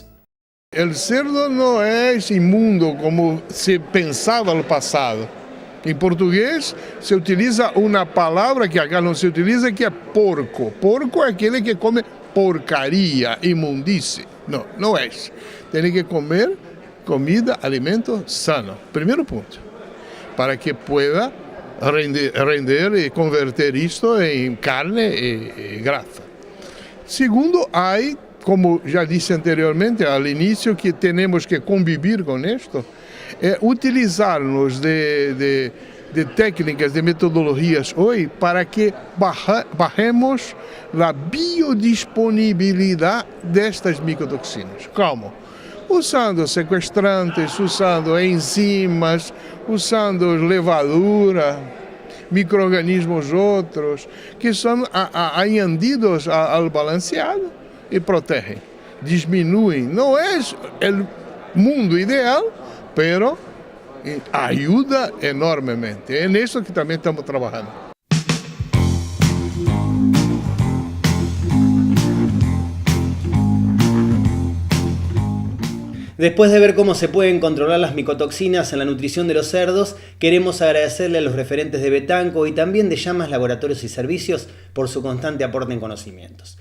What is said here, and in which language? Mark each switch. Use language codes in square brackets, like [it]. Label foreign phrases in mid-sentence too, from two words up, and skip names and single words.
[es] El cerdo no es inmundo como se pensaba al pasado. En portugués se utiliza una palabra que acá no se utiliza, que es porco. Porco es aquel que come porcaria, inmundicia. No, no es. Tiene que comer comida, alimento sano. [pt] Primeiro ponto. [es] Para que pueda render y convertir esto en carne y grasa. Segundo, hay, como ya dije anteriormente al inicio, que tenemos que convivir con esto, utilizarnos de técnicas, de metodologías hoy para que bajemos la biodisponibilidad de estas micotoxinas. ¿Cómo? Usando sequestrantes, usando enzimas, usando levadura, [pt] micro-organismos outros, que são [es] añadidos [pt] ao balanceado e protegem, diminuem. Não é o mundo ideal, pero ajuda enormemente. É nisso que também estamos trabalhando. [es] Después de ver cómo se pueden controlar las micotoxinas en la nutrición de los cerdos, queremos agradecerle a los referentes de Betanco y también de Llamas Laboratorios y Servicios por su constante aporte en conocimientos.